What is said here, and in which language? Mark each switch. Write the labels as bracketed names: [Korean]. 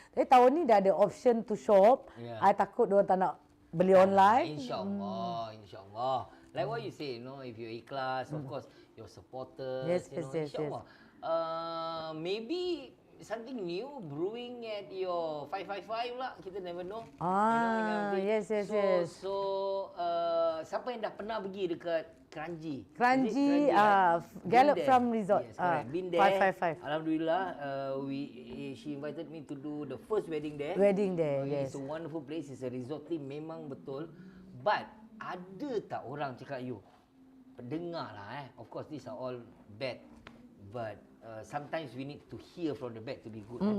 [Malay] Tapi tahun ni dah ada [English] option to shop. [Malay] I takut diorang tak nak beli online. InsyaAllah. [English] Like what you say, if you're ikhlas, of course, your supporters, Yes. [Malay] insyaAllah. [English] Maybe something new brewing at your 555 lah. [Malay] Kita [English] never know. Yes. [Malay] So, siapa yang dah pernah pergi dekat Kranji? Kranji, Gallop Farm Resort. [English] Yes, correct. Been there. 555. Alhamdulillah, she invited me to do the first wedding there. Yes. It's a wonderful place. It's a resort team, [Malay] memang betul. [English] But [Malay] ada tak orang cakap [English] you? [Malay] Pendengar lah [English] Of course, these are all bad. But sometimes we need to hear from the bad to be good.